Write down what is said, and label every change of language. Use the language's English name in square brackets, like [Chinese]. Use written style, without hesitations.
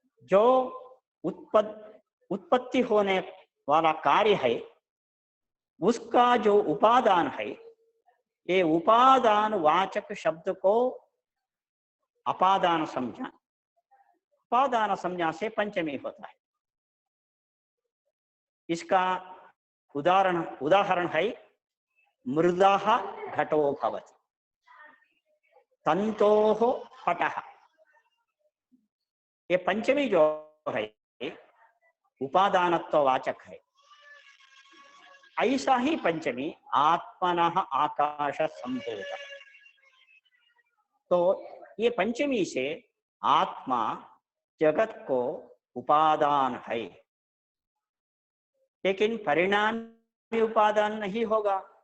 [Hindi] जो उत्पत्ति होने वाला कार्य है, उसका जो उपादान है, ये उपादान वाचक शब्द को अपादान संज्ञा, उपादान संज्ञा से पंचमी होता है। इसका उदाहरण है [Sanskrit] मृदः घटो भवति, तंतोः पटः। [Hindi] ये पंचमी जो है उपादानत्व वाचक है। ऐसा ही पंचमी [Sanskrit] आत्मनः आकाश संभूत। [Hindi] तो ये पंचमी से आत्मा जगत को उपादान है, लेकिन परिणामी उपादान नहीं होगा।